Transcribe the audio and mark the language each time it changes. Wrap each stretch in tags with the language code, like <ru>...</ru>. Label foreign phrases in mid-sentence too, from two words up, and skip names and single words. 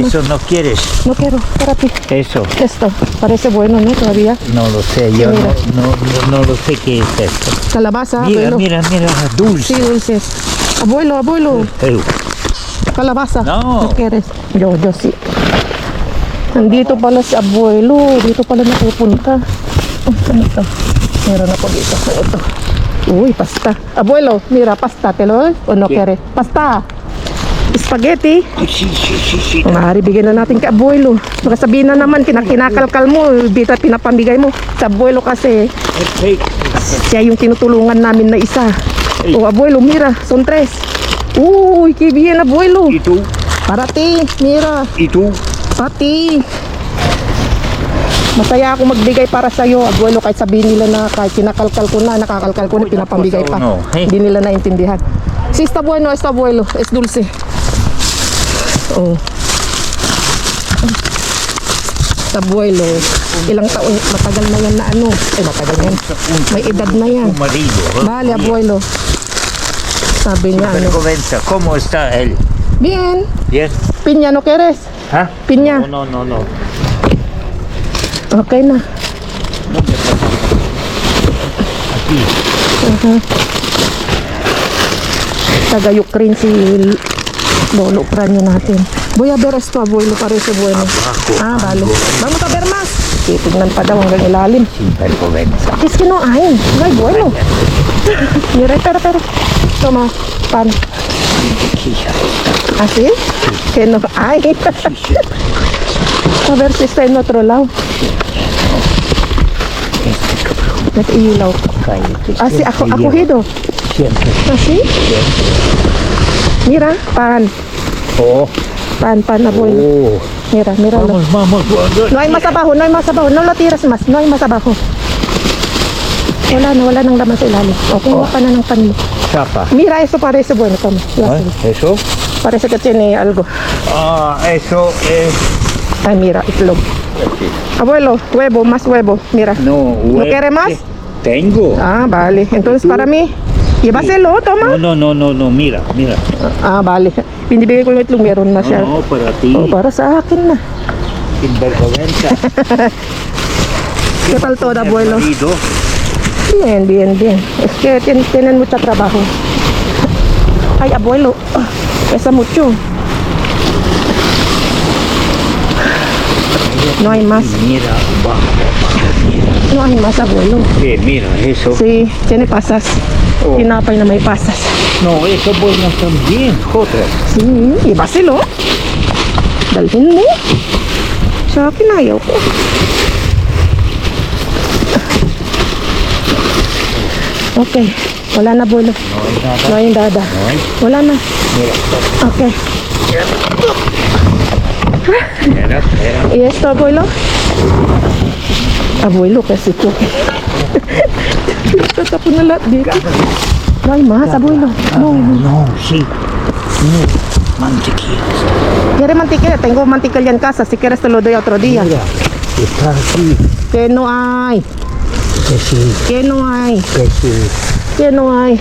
<es>Eso no quieres. No quiero, para ti. Eso. Esto, parece bueno, ¿no? Todavía. No lo sé, yo mira. no lo sé qué es esto. Calabaza, Mira, abuelo. mira, dulce. Sí, dulces. Abuelo. Eu. Calabaza. No. quieres? Yo sí.</es> <tl>Nandito pala si abuelo. Dito pala napupunta. Ano ito? Meron ako dito. Ano ito? Uy,</tl> <es>pasta. Abuelo, mira, pasta. ¿Te lo doy? ¿O no quieres? Pasta. Spaghetti. Sí.</es> <tl>Maaari bigyan na natin kay abuelo. Baka sabihin na naman, kinakalkal mo, bita pinapamigay mo. Sa abuelo kasi, siya yung tinutulungan namin na isa.</tl> <es>O abuelo, mira, son tres. Uy, qué bien abuelo. ¿Y tú? Para ti, mira. ¿Y tú?</es> <tl>Pati. Masaya ako magbigay para sa'yo, abuelo, kahit sabihin nila na kahit kinakalkal ko na, nakakalkal ko na, pinapambigay pa. No, eh. Hindi nila naintindihan.</tl> <es>Si está bueno, es dulce. Oh.</es> <tl>Sa abuelo, ilang taon, matagal na yan na ano. Matagal yan. May edad na yan.</tl> <es>Tu marido. Vale, abuelo.</es> <tl>Sabi niya, ano.</tl> <es>Vergüenza, ¿cómo está él? Bien. Bien. Piña, ¿no quieres? ¿Ah? Piña. No.</es> <tl>Okay na.</tl> <es>Aquí.</es> <tl>Taga Ukraine si Lolo Pranyo natin.</tl> <es>Voy a ver esto, abuelo, parece bueno. Vale. Vamos a ver más.</es> <tl>Titignan pa daw hanggang ilalim.</tl> <es>Sin vergüenza. Es que no hay bueno. Mira, pero. Toma, pan. ¿Así? Que no hay. A ver si está en otro lado.</es> <tl>Nag-ilaw.</tl> <es>Así, acogido. Siempre. Así? Mira, pan. Oh. Pan, abuelo. Oh. Mira, míralo. Vamos. No hay más abajo. No lo tires más. No hay más abajo.</es> <tl>Wala nang laman sa ilalim. O, kumuha ka na ng pan mo.</tl> <es>Chapa. Mira, eso parece bueno. Toma. ¿Eso? Parece que tiene algo. Eso es... Ay, mira, itlog. Abuelo, huevo, más huevo. Mira. No, ¿No quiere más? Tengo. Vale. Entonces, para mí, llévaselo, toma. No, mira. Vale.</es> <tl>Binibigay ko yung itlog, meron na siya.</tl> <es>No, para ti.</es> <tl>Para sa akin na.</tl> <es>Sin vergüenza. ¿Qué tal todo, abuelo? Marido. Bien. Es que tienen mucho trabajo. Ay, abuelo, pesa mucho. No hay más. Mira, abajo. No hay más, abuelo. Mira, eso. Sí, tiene pasas.</es> <tl>Tinapay na may pasas.</tl> <es>No, eso bueno también. Joder. Sí,</es> <tl>ibasilo. Dalhin mo. Sa akin ayaw ko. Okay. Wala na,</tl> <es>abuelo. No hay nada.</es> <tl>Wala na.</tl> <es>Mira, Okay. espera. ¿Y esto, abuelo? Abuelo,</es> <tl>kasi ito. Tatapon na lahat dito.</tl> <es>No hay más, abuelo. No. Sí. No, mantequillas. ¿Quieres mantequilla? Tengo mantequilla en casa. Si quieres te lo doy otro día. Mira, está aquí. Que no hay. Que sí, Que no hay. que sí. Que no hay.</es>